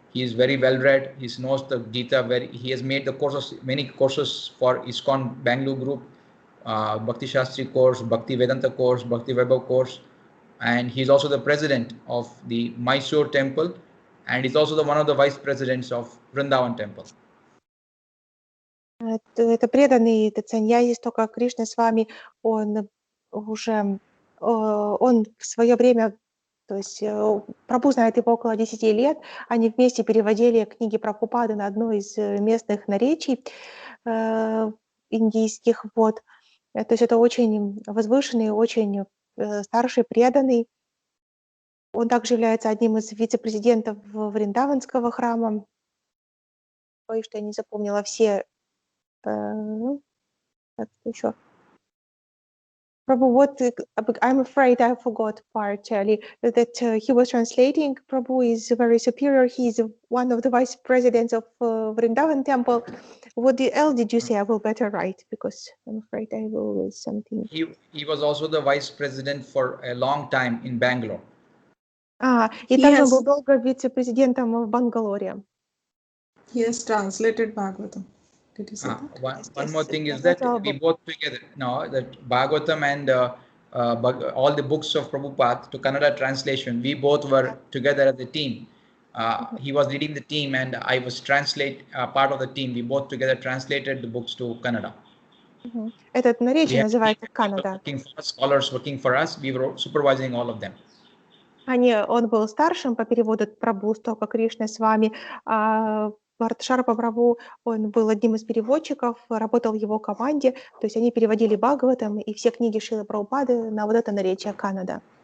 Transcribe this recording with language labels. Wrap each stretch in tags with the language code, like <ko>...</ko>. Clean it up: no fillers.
<en>He is very well read. He knows the Gita. He has made many courses for ISKCON Bangalore group, Bhakti Shastri course, Bhakti Vedanta course, Bhakti Vaibhav course, and he's also the president of the Mysore temple, and he's also one of the vice presidents of Vrindavan temple.</en> <ru>Это преданный саньяси Стока Кришны с вами. Он в свое время, то есть Прабху знает его около 10 лет. Они вместе переводили книги Прабхупады на одно из местных наречий индийских. Вот. То есть это очень возвышенный, очень старший, преданный. Он также является одним из вице-президентов Вриндаванского храма. Боюсь, что я не запомнила все. Так, что еще?</ru> <en>Prabhu, I'm afraid I forgot part, Charlie, that he was translating. Prabhu is very superior. He's one of the vice presidents of Vrindavan temple. What else did you say? I will better write, because I'm afraid I will lose something. He was also the vice president for a long time in Bangalore.</en> <ru>И также он был долго вице-президентом в Бангалоре.</ru> <en>He has translated Bhagavatam. Did you say that? One more thing is that we both together, that Bhagavatam and all the books of Prabhupada to Kannada translation, we both were together as a team. He was leading the team and I was part of the team. We both together translated the books to Kannada.</en> <ru>Этот наречие называется Канада.</ru> <en>Scholars working for us, we were supervising all of them.</en> <ru>Он был старшим по переводу Прабху Стока Кришны с вами. Шарпа Прабху, он был одним из переводчиков, работал в его команде, то есть они переводили Бхагаватам и все книги Шрилы Прабхупады на вот это наречие Канада.</ru>